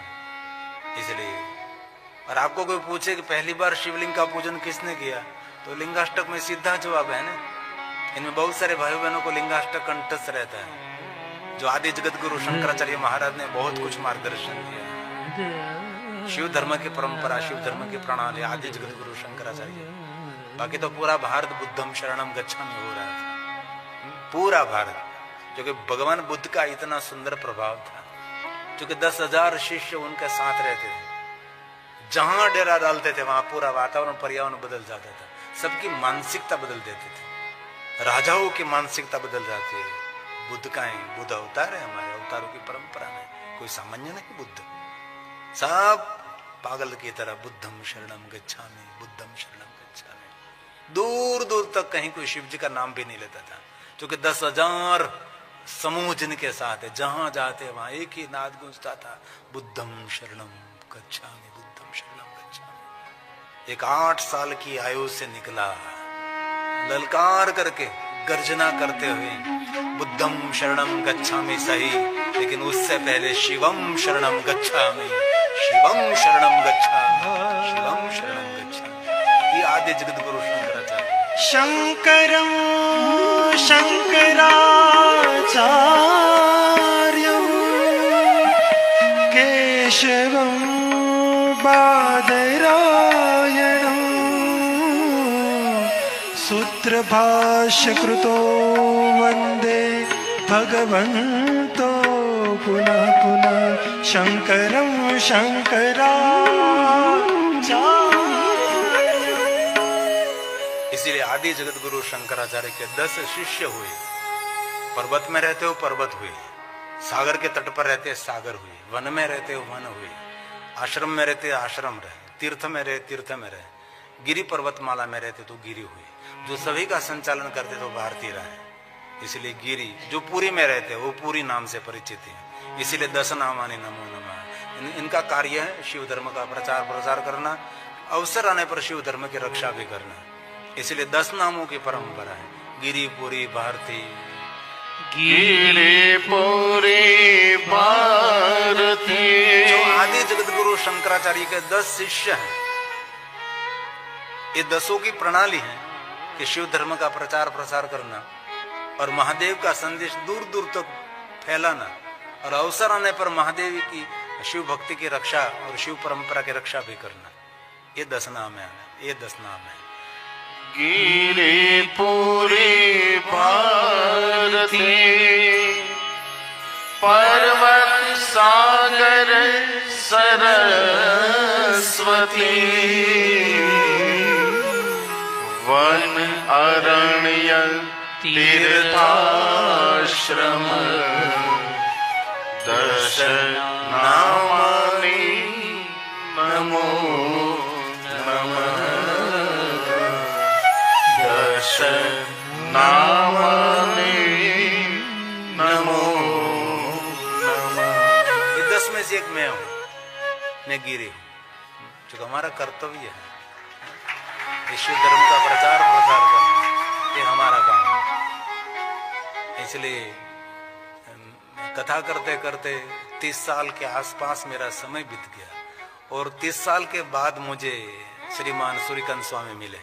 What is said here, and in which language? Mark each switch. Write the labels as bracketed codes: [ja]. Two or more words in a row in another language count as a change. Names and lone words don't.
[hi] इसलिए और आपको कोई पूछे कि पहली बार शिवलिंग का पूजन किसने किया, तो लिंगाष्टक में सीधा जवाब है ना। इनमें बहुत सारे भाई बहनों को लिंगाष्टक कंठस्थ रहता है, जो आदि जगत गुरु शंकराचार्य महाराज ने बहुत कुछ मार्गदर्शन दिया। शिव धर्म की परंपरा, शिव धर्म की प्रणाली आदि जगत गुरु शंकराचार्य। बाकी तो पूरा भारत [pi] बुद्धम शरणम गच्छामि [hi] हो रहा था, पूरा भारत, जो कि भगवान बुद्ध का इतना सुंदर प्रभाव था। क्योंकि 10,000 शिष्य उनके साथ रहते थे, जहां डेरा डालते थे वहां पूरा वातावरण पर्यावरण बदल जाता था, सबकी मानसिकता बदल देते थे, राजाओं की मानसिकता बदल जाती है। बुद्ध का है, बुद्ध अवतार है, हमारे अवतारों की परंपरा में कोई सामान्य नहीं। बुद्ध सब पागल की तरह [pi] बुद्धम शरणम गच्छामि, बुद्धम शरणम गच्छामि, [hi] दूर दूर तक कहीं कोई शिव जी का नाम भी नहीं लेता था। क्योंकि 10,000 समूह जिनके साथ है, जहां जाते वहां एक ही नाद गूंजता था, [pi] बुद्धम शरणम गच्छामि, बुद्धम शरणम गच्छामि। [hi] एक 8 साल की आयु से निकला, ललकार करके गर्जना करते हुए [pi] बुद्धम शरणम गच्छामि [hi] सही, लेकिन उससे पहले [pi] शिवम शरणम गच्छामि, शिवम शरणम गच्छामि, शिवम शरणम गच्छामि। [hi] ये आदि जगत गुरु शंकराचार्य। [sa] शंकरं शंकराचार्यं केशवं बादरायणं सूत्रभाष्यकृतो वन्दे भगवन्तो पुनः पुनः शंकरं शंकराचार्यम्। [hi] इसीलिए आदि जगत गुरु शंकराचार्य के 10 शिष्य हुए। पर्वत में रहते हो पर्वत हुए, सागर के तट पर रहते सागर हुए, वन में रहते हो वन हुए, आश्रम में रहते आश्रम रहे, तीर्थ में रहे तीर्थ में रहे, गिरी पर्वतमाला में रहते तो गिरी हुए, जो सभी का संचालन करते तो भारती रहे। इसलिए गिरी जो पूरी में रहते वो पूरी नाम से परिचित है। [sa] इसीलिए 10 नामानि नमो नमः। [hi] इनका कार्य है शिव धर्म का प्रचार प्रसार करना, अवसर आने पर शिव धर्म की रक्षा भी करना। इसलिए 10 नामों की परंपरा है, गिरिपुरी भारती, गिरिपुरी भारती। जो आदि जगत गुरु शंकराचार्य के 10 शिष्य हैं, ये 10 की प्रणाली है कि शिव धर्म का प्रचार प्रसार करना और महादेव का संदेश दूर दूर तक फैलाना, और अवसर आने पर महादेव की शिव भक्ति की रक्षा और शिव परंपरा की रक्षा भी करना। ये 10 नाम है, ये 10 नाम है। गिरिपुरी भारती, पर्वत सागर [sa] सरस्वती, वन अरण्य तीर्थाश्रम दर्शनामणि नमो नमः दर्शनामणि नमो नमः। [hi] ये 10 में से एक मैं हूं, मैं गिरी हूं, जो हमारा कर्तव्य है विश्व धर्म का प्रचार प्रसार करना, ये हमारा काम है। इसलिए कथा करते करते 30 साल के आसपास मेरा समय बीत गया और 30 साल के बाद मुझे श्रीमान सूर्यकांत स्वामी मिले।